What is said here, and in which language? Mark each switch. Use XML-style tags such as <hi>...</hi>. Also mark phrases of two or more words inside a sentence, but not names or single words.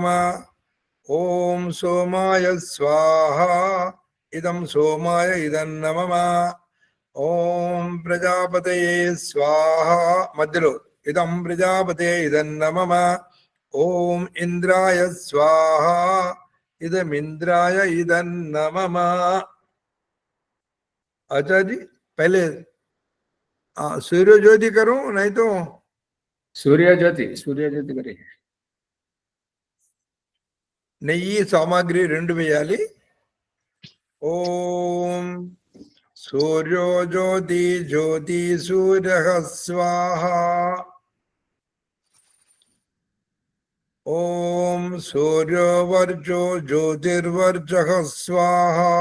<sa>ఓం సోమాయ స్వాహ ఇదం సోమాయ ఇదం నమః. ఓం ప్రజాపతయే స్వాహ మధ్యలో ఇదం ప్రజాపతే ఇదం నమః. ఓం ఇంద్రాయ స్వాహ इदम इंद्राय इदं नमः।</sa> <hi>अच्छा जी, पहले सूर्य ज्योति करूं नहीं तो सूर्य ज्योति करें.</hi> <te>నెయ్యి సామాగ్రి 2 వేయాలి.</te> <sa>ఓం సూర్యో జ్యోతి జ్యోతి సూర్యః స్వాహ. ఓం సూర్యో వర్జో జ్యోతిర్వర్జః స్వాహ.</sa>